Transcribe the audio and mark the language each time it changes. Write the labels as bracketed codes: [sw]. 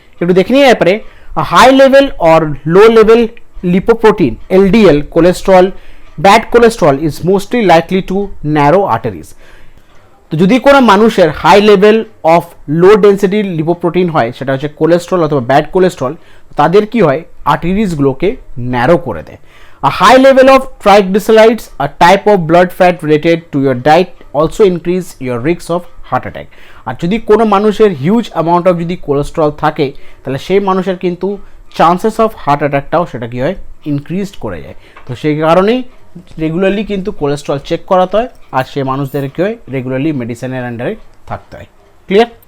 [bn] একটু দেখে নিয়ে ব্যাপারে [en] High level or low level lipoprotein LDL cholesterol, bad cholesterol is mostly likely to narrow arteries. [bn] তো যদি কোনো মানুষের high level of low density lipoprotein হয়, সেটা হচ্ছে কোলেস্ট্রল অথবা ব্যাড কোলেস্ট্রল, তাদের কি হয় আর্টারিজগুলোকে ন্যারো করে দেয়। [en] A high level of triglycerides, a type of blood fat related to your diet, also increase your risk of heart attack. [bn] আর যদি কোনো মানুষের হিউজ অ্যামাউন্ট অফ যদি কোলেস্ট্রল থাকে তাহলে সেই মানুষের কিন্তু চান্সেস অফ হার্ট অ্যাটাকটাও সেটা কি হয় ইনক্রিজড করে যায়। তো সেই কারণেই রেগুলারলি কিন্তু কোলেস্ট্রল চেক করাতে হয় আর সেই মানুষদের কি হয় রেগুলারলি মেডিসিনের আন্ডারে থাকতে হয়। ক্লিয়ার?